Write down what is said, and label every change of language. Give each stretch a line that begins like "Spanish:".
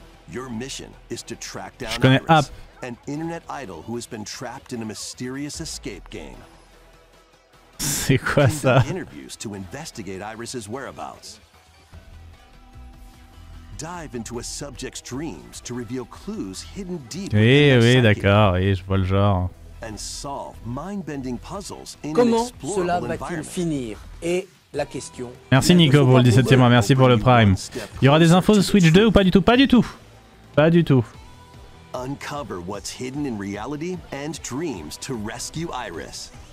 English: Your mission is to track down Iris, an internet idol who has been trapped in a mysterious escape game.
French: C'est quoi ça?
English: Interviews to investigate Iris's whereabouts. Dive into a subject's dreams to reveal clues hidden deep.
French: Oui, d'accord, oui, je vois le genre.
English: And solve mind-bending puzzles in
French: Comment cela va-t-il finir? Et la question... Merci Nico pour le 17e mois, merci pour le Prime. Il y aura des infos de Switch 2 ou pas du tout? Pas du tout. Pas du tout.
English: Uncover what's hidden in reality and dreams to rescue Iris.